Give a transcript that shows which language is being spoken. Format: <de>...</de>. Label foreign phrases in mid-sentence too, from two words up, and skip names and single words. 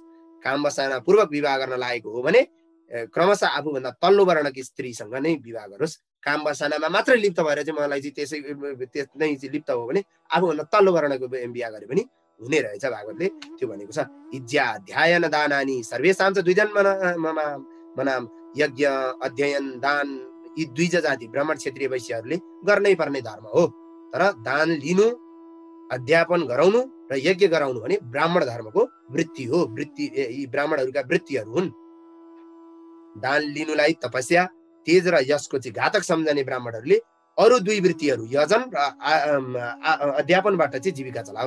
<ne>काम बसाना पूर्वक विवाह गर्न लागेको हो भने क्रमशः आफूभन्दा तल्लो वर्णकी स्त्रीसँग नै विवाह गरोस्। काम बसानामा मात्रै लिप्त भएर चाहिँ मलाई चाहिँ त्यसै लिप्त हो भने आफूभन्दा तल्लो वर्णको बिहा गरे पनि हुने रहेछ। भागवतले त्यो भनेको छ।</ne> <sa>इज्या ध्यान दानानि सर्वेषां च द्विजन मनाम।</sa> <ne>यज्ञ अध्ययन दान यी द्विज जाति ब्राह्मण क्षेत्रीय वैश्यहरूले गर्नै पर्ने धर्म हो। तर दान लिनु, अध्यापन गराउनु र यज्ञ गराउनु भने ब्राह्मण धर्मको वृत्ति हो। यी ब्राह्मणहरूका वृत्तिहरू हुन्। दान लिनुलाई तपस्या, तेज र यशको चाहिँ घातक सम्झने ब्राह्मणहरूले अरू दुई वृत्तिहरू यजन र अध्यापनबाट चाहिँ जीविका चलाओस्।</ne>